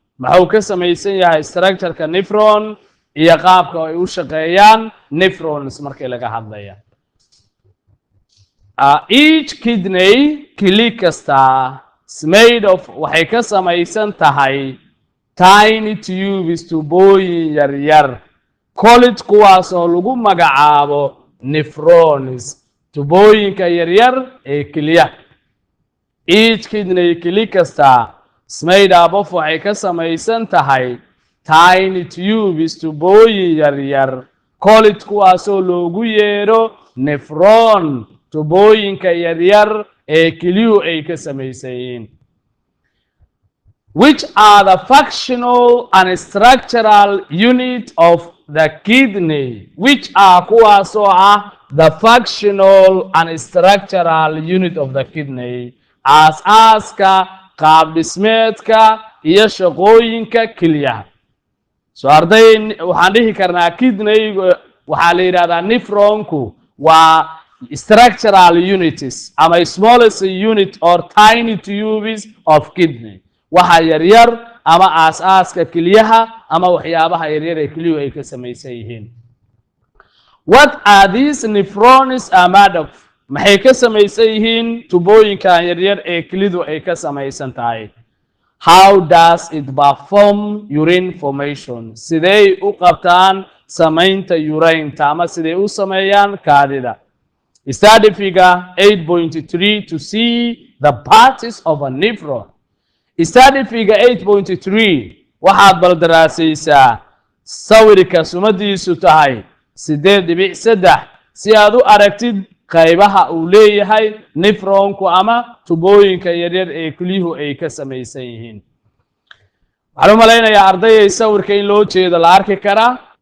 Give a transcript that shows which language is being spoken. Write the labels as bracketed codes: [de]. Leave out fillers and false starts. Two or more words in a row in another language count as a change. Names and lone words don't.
[so] maxuu ka samaysan yahay structure-ka nephron iyo qaabka ay u shaqeeyaan nephrons markay laga hadlayaan. [en] Each kidney [so] kili kasta [en] is made of [so] waxay ka samaysan tahay [en] tiny tubes [so] tubooyin yar yar college kuwaas oo lagu magacaabo nephrons tubooyinka yar yar ee kiliyaha. [en] Each kidney [so] kili kasta [en] is made up of [so] waxay ka samaysan tahay [en] tiny tubes [so] tubooyin yar yar college kuwaas oo loogu yeero nephron tubooyinka yar yar ee kiliyuhu ay ka samaysan yihiin. [en] Which are the functional and structural unit of the kidney? Which are [so] kuwaas oo ah [en] the functional and structural unit of the kidney? [so] Aas-aaska qaab dhismeedka iyo shaqooyinka kiliyaha. So arday waxaan dhihi karnaa kidney waxaa la yiraahdaa nephronku waa [en] structural units [so] ama [en] smallest unit or tiny tubes of kidney. [so] waxa yar yar ama aas-aaska kiliyaha ama waxyaabaha yar yar ee kiliyuhu ay ka samaysan yihiin. [en] What are these nephrons are made of? [so] maxay ka samaysan yihiin tubooyinkan yar yar ee kilidu ay ka samaysan tahay? [en] How does it perform urine formation? [so] sidee u qabtaan samaynta urine-ta ama sidee u sameeyaan kaadida? [en] Study figure 8.3 to see the parts of a nephron. Study figure [so] 8.3 waxaad baldaraasaysaa sawirka sumadiisu tahay 8.3 si aad u aragtid qaybaha uu leeyahay nephronku ama tubooyinka yaryar ee kiliyuhu ay ka samaysan yihiin. waxaan u malaynayaa ardayay sawirka in loo jeedo la arki karaa.